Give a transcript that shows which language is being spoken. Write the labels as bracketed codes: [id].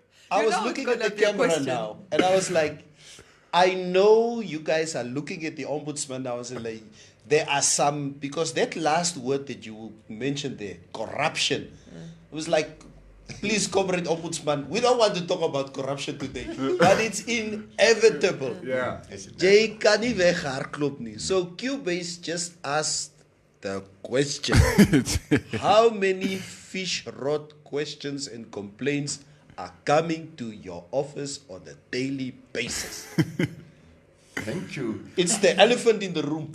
[en] I was looking at the camera now, and I was like, I know you guys are looking at the ombudsman now and saying, like, there are some, because that last word that you mentioned there, corruption, it was like, please, comrade ombudsman, we don't want to talk about corruption today, but it's inevitable. Yeah. [af] Jy kan nie weghardloop nie. [en] So Cubase just asked the question, how many fish rod questions and complaints are coming to your office on a daily basis? Thank you. It's the elephant in the room.